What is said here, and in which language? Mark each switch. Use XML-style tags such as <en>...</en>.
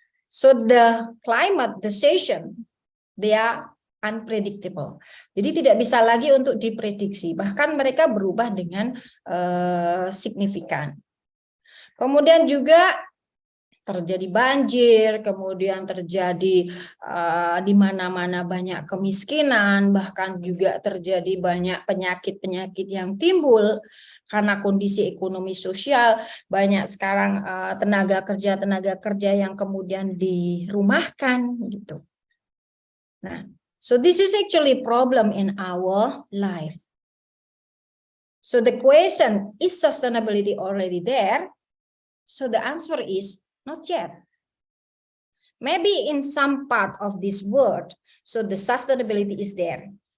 <en>So the climate, the season, they are unpredictable.</en> <id>Jadi tidak bisa lagi untuk diprediksi. Bahkan mereka berubah dengan signifikan. Kemudian juga terjadi banjir, kemudian terjadi di mana-mana banyak kemiskinan, bahkan juga terjadi banyak penyakit-penyakit yang timbul karena kondisi ekonomi sosial. Banyak sekarang tenaga kerja yang kemudian dirumahkan gitu.</id> <en>Nah, so this is actually problem in our life. So the question, is sustainability already there? So the answer is not yet. Maybe in some part of this world, so the sustainability is there.</en>